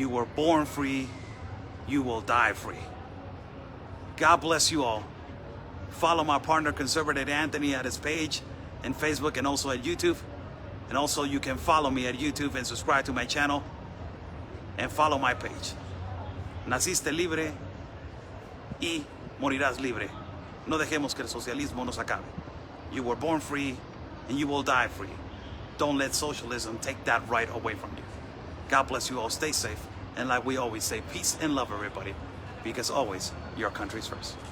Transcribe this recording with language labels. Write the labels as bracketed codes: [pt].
[en] You were born free, you will die free. God bless you all. Follow my partner, Conservative Anthony, at his page and Facebook and also at YouTube. And also you can follow me at YouTube and subscribe to my channel and follow my page. [es] Naciste libre y morirás libre. No dejemos que el socialismo nos acabe. [en] You were born free and you will die free. Don't let socialism take that right away from you. God bless you all. Stay safe. And like we always say, peace and love, everybody. Because always, your country's first.